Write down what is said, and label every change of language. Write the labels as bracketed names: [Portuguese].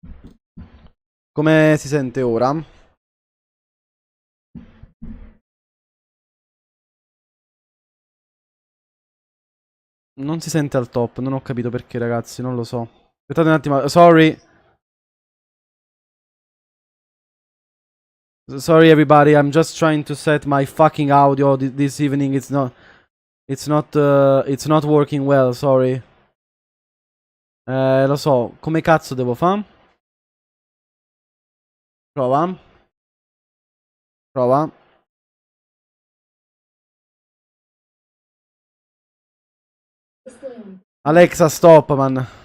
[Italian] Come si sente ora? Non si sente al top, non ho capito perché, ragazzi, non lo so. Aspettate un attimo, sorry. [English] Sorry everybody, I'm just trying to set my fucking audio this evening. It's not working well, sorry. [Italian] Lo so, come cazzo devo fare? Prova. Prova. [English] Alexa, stop, man.